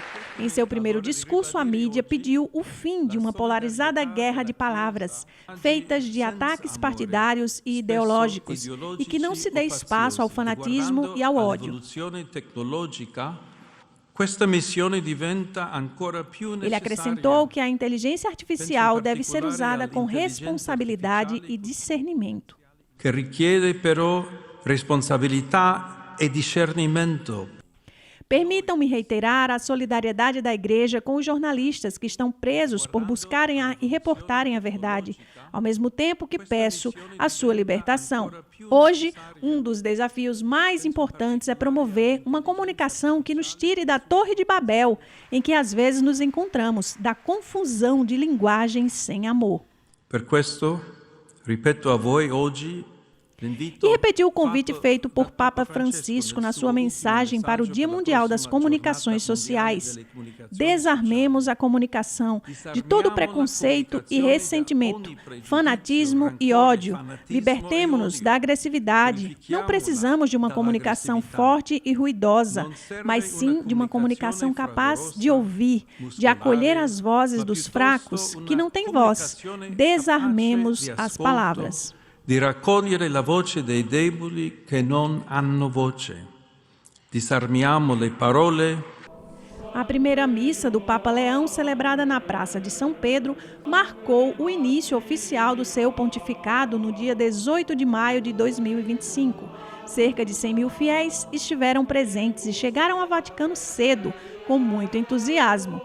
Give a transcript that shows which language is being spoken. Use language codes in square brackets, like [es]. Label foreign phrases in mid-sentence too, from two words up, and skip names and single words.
[pt] Em seu primeiro discurso, a mídia pediu o fim de uma polarizada guerra de palavras, feitas de ataques partidários e ideológicos, e que não se dê espaço ao fanatismo e ao ódio. Ele acrescentou que a inteligência artificial deve ser usada com responsabilidade e discernimento. [it] Que richiede però responsabilità e discernimento. [pt] Permitam-me reiterar a solidariedade da Igreja com os jornalistas que estão presos por buscarem e reportarem a verdade, ao mesmo tempo que peço a sua libertação. Hoje, um dos desafios mais importantes é promover uma comunicação que nos tire da Torre de Babel, em que às vezes nos encontramos, da confusão de linguagens sem amor. [it] Per questo, ripeto a voi oggi, [pt] e repetiu o convite feito por Papa Francisco na sua mensagem para o Dia Mundial das Comunicações Sociais. Desarmemos a comunicação de todo preconceito e ressentimento, fanatismo e ódio. Libertemo-nos da agressividade. Não precisamos de uma comunicação forte e ruidosa, mas sim de uma comunicação capaz de ouvir, de acolher as vozes dos fracos que não têm voz. Desarmemos as palavras. [it] Di raccogliere la voce dei deboli che non hanno voce. Disarmiamo le parole. [pt] A primeira missa do Papa Leão, celebrada na Praça de São Pedro, marcou o início oficial do seu pontificado no dia 18 de maio de 2025. Cerca de 100 mil fiéis estiveram presentes e chegaram ao Vaticano cedo, com muito entusiasmo.